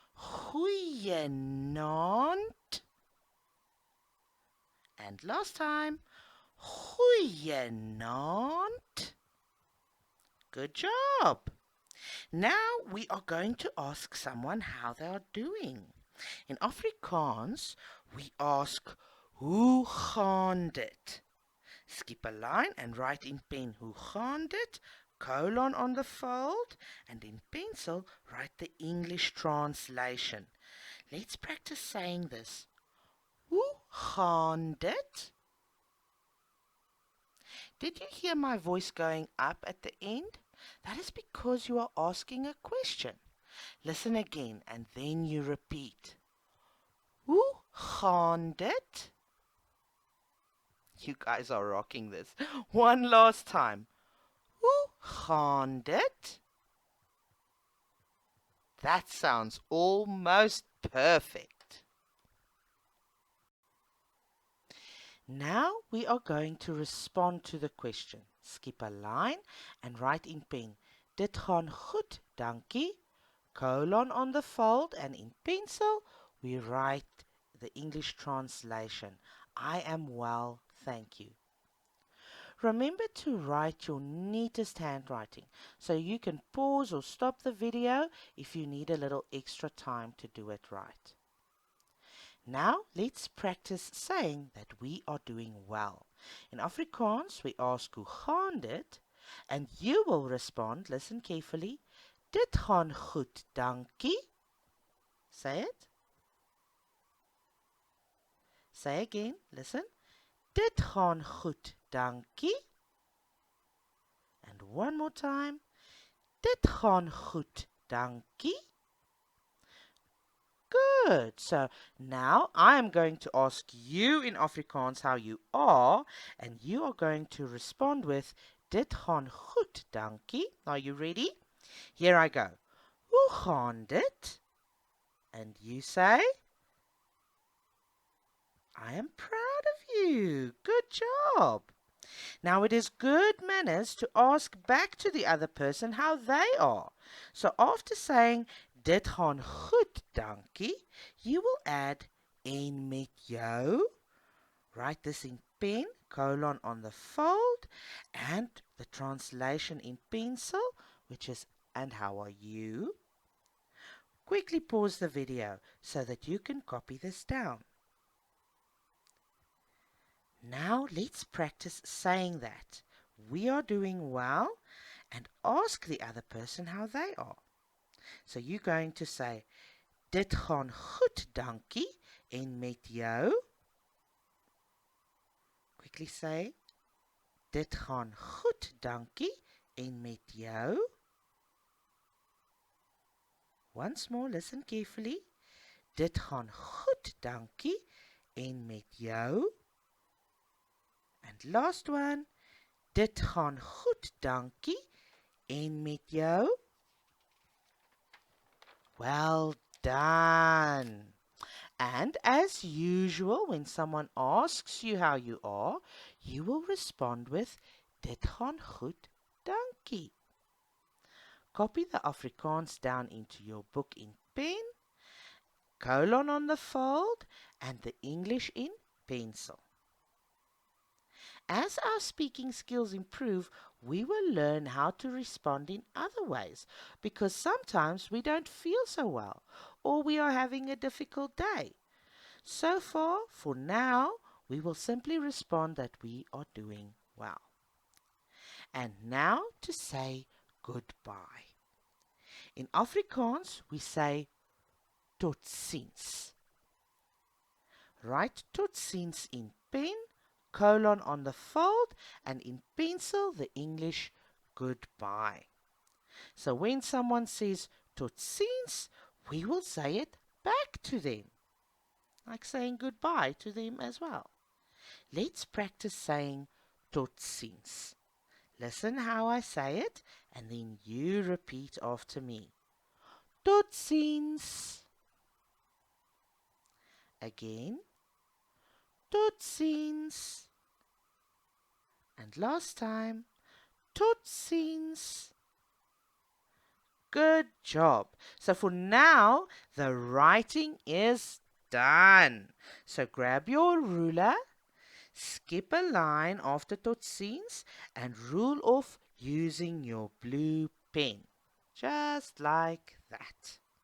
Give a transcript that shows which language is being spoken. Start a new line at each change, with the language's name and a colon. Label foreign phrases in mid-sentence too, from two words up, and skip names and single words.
English: Goeienaand. And last time. Goeienaand. Good job. Now we are going to ask someone how they are doing. In Afrikaans, we ask,
Afrikaans: hoe gaan dit?
English: Skip a line and write in pen,
Afrikaans: hoe gaan dit?
English: Colon on the fold, and in pencil, write the English translation. Let's practice saying this.
Afrikaans: Hoe gaan dit?
English: Did you hear my voice going up at the end? That is because you are asking a question. Listen again and then you repeat.
Afrikaans: Hoe gaan dit?
English: You guys are rocking this. One last time.
Afrikaans: Hoe gaan dit?
English: That sounds almost perfect. Now we are going to respond to the question. Skip a line and write in pen.
Afrikaans: Dit gaan goed, dankie.
English: Colon on the fold, and in pencil we write the English translation. I am well, thank you. Remember to write your neatest handwriting so you can pause or stop the video if you need a little extra time to do it right. Now let's practice saying that we are doing well. In Afrikaans we ask
Afrikaans: hoe gaan dit,
English: and you will respond, listen carefully,
Afrikaans: dit gaan goed, dankie.
English: Say it. Say again, listen.
Afrikaans: Dit gaan goed, dankie.
English: And one more time.
Afrikaans: Dit gaan goed, dankie.
English: Good. So now I am going to ask you in Afrikaans how you are, and you are going to respond with
Afrikaans: dit gaan goed, dankie.
English: Are you ready? Here I go.
Afrikaans: Hoe gaan dit?
English: And you say, I am proud of you. Good job. Now it is good manners to ask back to the other person how they are. So after saying,
Afrikaans: dit gaan goed, dankie,
English: you will add,
Afrikaans: en met jou.
English: Write this in pen, colon on the fold, and the translation in pencil, which is, and how are you? Quickly pause the video so that you can copy this down. Now let's practice saying that. We are doing well, and ask the other person how they are. So you're going to say,
Afrikaans: dit gaan goed, dankie, en met jou.
English: Quickly say,
Afrikaans: dit gaan goed, dankie, en met jou.
English: Once more, listen carefully.
Afrikaans: Dit gaan goed, dankie, en met jou.
English: And last one,
Afrikaans: dit gaan goed, dankie, en met jou.
English: Well done. And as usual, when someone asks you how you are, you will respond with,
Afrikaans: dit gaan goed, dankie.
English: Copy the Afrikaans down into your book in pen, colon on the fold, and the English in pencil. As our speaking skills improve, we will learn how to respond in other ways, because sometimes we don't feel so well, or we are having a difficult day. So far, for now, we will simply respond that we are doing well. And now to say goodbye. In Afrikaans, we say
Afrikaans: tot ziens.
English: Write
Afrikaans: tot ziens
English: in pen, colon on the fold, and in pencil the English goodbye. So when someone says
Afrikaans: tot ziens,
English: we will say it back to them, like saying goodbye to them as well. Let's practice saying
Afrikaans: tot ziens.
English: Listen how I say it, and then you repeat after me.
Afrikaans: Tot ziens. Again. Tot ziens.
English: And last time.
Afrikaans: Tot ziens.
English: Good job. So for now, the writing is done. So grab your ruler, skip a line after totsiens, and rule off using your blue pen. Just like that.